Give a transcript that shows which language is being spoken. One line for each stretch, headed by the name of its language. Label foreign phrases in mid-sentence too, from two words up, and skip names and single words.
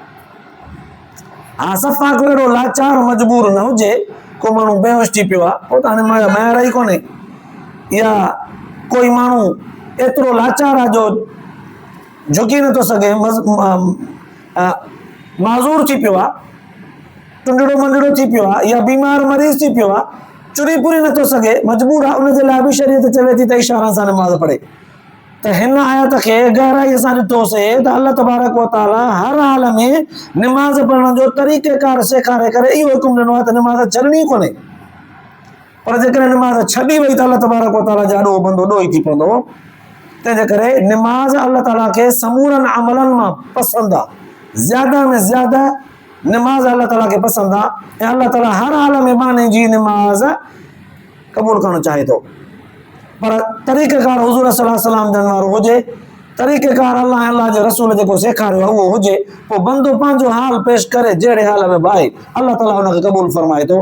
Sindhi: हा सफ़ा को अहिड़ो लाचार मजबूर न हुजे, को माण्हू बेहोश थी पियो आहे, पोइ त हाणे महर ई कोन्हे, या कोई माण्हू एतिरो लाचार आहे जो झुकी नथो सघे, माज़ूर थी पियो आहे, टुंडड़ो मंडड़ो थी पियो आहे, या बीमार मरीज़ थी पियो आहे, चुरी पूरी नथो सघे, मजबूर आहे, उनजे लाइ बि शरीयत चवे थी त इशारनि सां नमाज़ पढ़े। त हिन आयत खे गहराईअ सां ॾिठोसीं त अल्लाह तबारक व तआला हर हाल में नमाज़ पढ़ण जो तरीक़ेकार सेखारे करे इहो हुकुम ॾिनो आहे त नमाज़ छॾणी कोन्हे। पर जेकॾहिं नमाज़ छॾी वई त अल्लाह तबारक व तआला जाॾो बंदो ॾोही थी पवंदो। तंहिंजे करे नमाज़ अल्लाह ताला खे समूरनि अमलनि मां पसंदि आहे, ज़्यादा में ज़्यादा नमाज़ अल्लाह ताला खे पसंदि आहे, ऐं अल्लाह ताला हर हाल में माने जी नमाज़ क़बूल करणु चाहे थो। पर तरीक़ेकार हुज़ूर
Arabic: صلى الله عليه وسلم
Sindhi: जन वारो हुजे, तरीक़ेकार अल्लाह जे रसूल जेको सेखारियो आहे उहो हुजे, पोइ बंदो पंहिंजो हाल पेश करे जहिड़े हाल में भाई अल्लाह ताला हुनखे क़बूल फरमाए थो।